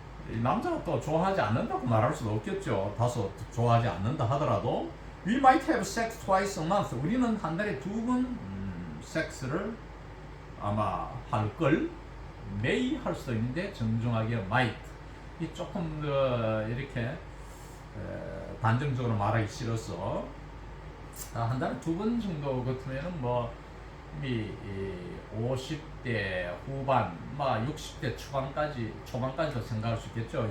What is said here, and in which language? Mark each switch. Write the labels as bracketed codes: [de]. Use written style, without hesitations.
[ko] 이 남자가 또 좋아하지 않는다고 말할 수도 없겠죠. 다소 좋아하지 않는다 하더라도 [en] We might have sex twice a month. [ko] 우리는 한 달에 2번 섹스를 아마 할 걸. may 할 수도 있는데 정중하게 might. 이 조금 이렇게 단정적으로 말하기 싫어서 한 달에 2번 정도 같으면은 뭐 이미 50대 후반, 막 60대 초반까지도 생각할 수 있겠죠.